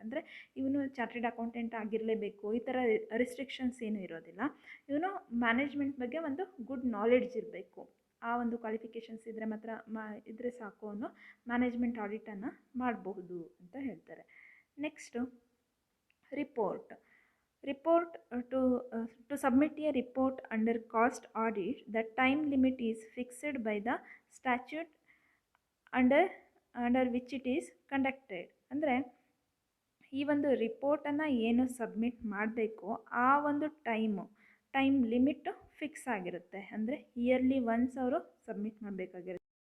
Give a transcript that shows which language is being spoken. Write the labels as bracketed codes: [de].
[kn] ಅಂದರೆ ಇವನು chartered accountant ಆಗಿರಲೇಬೇಕು, ಈ ಥರ ರಿಸ್ಟ್ರಿಕ್ಷನ್ಸ್ ಏನೂ ಇರೋದಿಲ್ಲ. ಇವನು ಮ್ಯಾನೇಜ್ಮೆಂಟ್ ಬಗ್ಗೆ ಒಂದು ಗುಡ್ ನಾಲೆಡ್ಜ್ ಇರಬೇಕು. ಆ ಒಂದು ಕ್ವಾಲಿಫಿಕೇಷನ್ಸ್ ಇದ್ದರೆ ಮಾತ್ರ ಇದ್ದರೆ ಸಾಕು, ಅನ್ನೋ ಮ್ಯಾನೇಜ್ಮೆಂಟ್ ಆಡಿಟನ್ನು ಮಾಡಬಹುದು ಅಂತ ಹೇಳ್ತಾರೆ. [en] Next report. Report to submit a report under cost audit, the time limit is fixed by the statute under which it is conducted. [kn] ಅಂದರೆ ಈ ಒಂದು ರಿಪೋರ್ಟನ್ನು ಏನು ಸಬ್ಮಿಟ್ ಮಾಡಬೇಕು, ಆ ಒಂದು ಟೈಮ್ ಲಿಮಿಟ್ ಫಿಕ್ಸ್ ಆಗಿರುತ್ತೆ. ಅಂದರೆ ಇಯರ್ಲಿ ಒನ್ಸ್ ಅವರು ಸಬ್ಮಿಟ್ ಮಾಡಬೇಕಾಗಿರುತ್ತೆ.